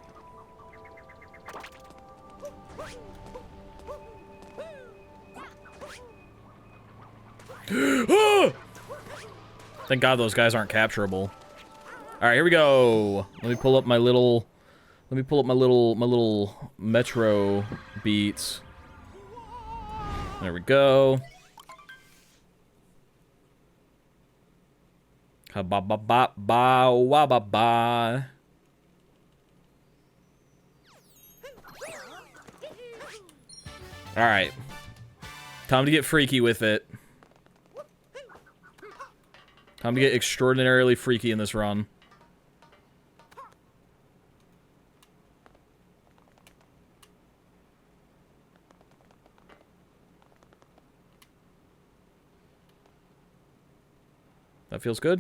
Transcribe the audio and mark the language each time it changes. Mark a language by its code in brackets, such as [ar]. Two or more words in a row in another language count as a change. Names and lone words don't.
[en] Thank God those guys aren't capturable. All right, here we go. Let me pull up my little. Let me pull up my little metro beats. There we go. Ha ba ba ba ba wa ba ba. All right. Time to get freaky with it. Time to get extraordinarily freaky in this run. That feels good.